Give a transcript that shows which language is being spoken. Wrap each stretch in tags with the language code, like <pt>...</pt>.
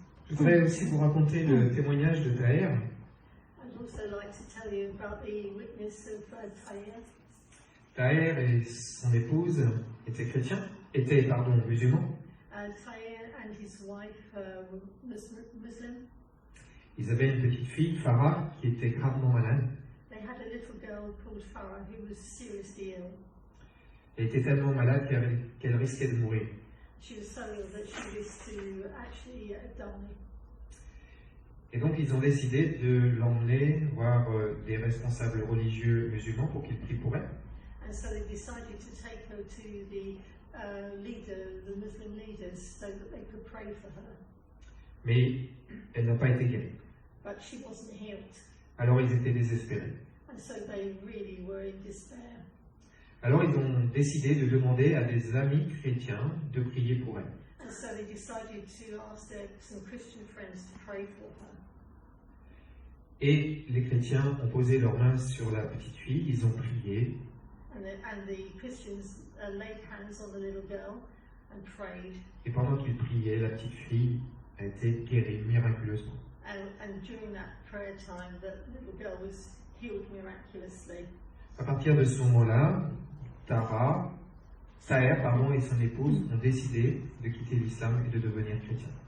<fr>Je voudrais aussi vous raconter le témoignage de Taher.</fr> <en>I'd also like to tell you about the witness of Taher.</en> <fr>Taher et son épouse étaient musulmans.</fr> <en>Taher and his wife were Muslim.</en> <fr>Ils avaient une petite fille, Farah, qui était gravement malade.</fr> <en>They had a little girl called Farah who was seriously ill.</en> <fr>Elle était tellement malade qu'elle risquait de mourir.</fr> <en>She was so ill that she was to actually die.</en> <fr>Et donc ils ont décidé de l'emmener voir des responsables religieux musulmans pour qu'ils prient pour elle.</fr> <en>And so they decided to take her to the Muslim leaders, so that they could pray for her.</en> <fr>Mais elle n'a pas été guérie.</fr> <en>But she wasn't healed.</en> <fr>Alors ils étaient désespérés.</fr> <en>And so they really were in despair.</en> <fr>Alors ils ont décidé de demander à des amis chrétiens de prier pour elle.</fr> <en>And so they decided to ask some Christian friends to pray for her.</en> <fr>Et les chrétiens ont posé leurs mains sur la petite fille, ils ont prié.</fr> <en>And the Christians laid hands on the little girl and prayed.</en> <fr>Et pendant qu'ils priaient, la petite fille a été guérie miraculeusement.</fr> <en>And during that prayer time, the little girl was healed miraculously.</en> <fr>À partir de ce moment-là, Taher et son épouse ont décidé de quitter l'islam et de devenir chrétiens.</fr>